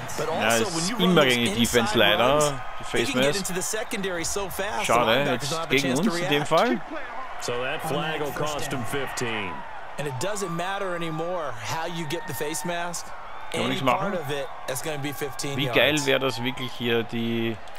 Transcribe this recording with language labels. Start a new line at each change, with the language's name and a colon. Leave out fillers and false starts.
German: Ja, es ist immer gegen die Defense leider. Die Face Mask. Schade, jetzt gegen uns in dem Fall.
English: So that flag will cost him 15. And it doesn't matter anymore how you get the face mask. Any part of it, it's going to be 15
German: Wie geil wäre das wirklich hier, die